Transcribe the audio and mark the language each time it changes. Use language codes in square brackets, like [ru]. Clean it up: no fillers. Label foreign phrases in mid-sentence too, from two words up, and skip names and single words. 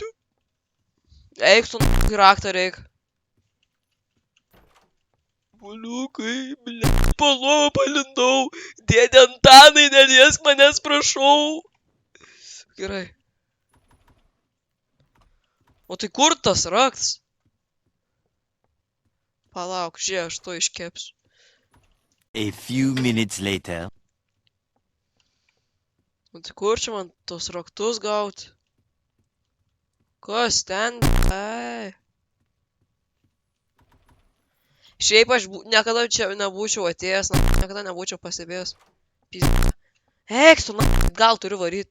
[lt] Eik tu raktą reik. Baliukai, ble. Palovą palindau. Dėdė Antanai, neliesk manęs, prašau. Gerai. O tai kur tas raktas? Palauk, žiūrėk, aš to iškepsiu. [en] A few minutes later. [lt] O tai kur čia man tos raktus gauti? Kas ten? Ai. Šiaip aš niekada čia nebūčiau atėjęs, niekada nebūčiau pastebėjęs. Pizda. Eik, tu gal turiu varyt.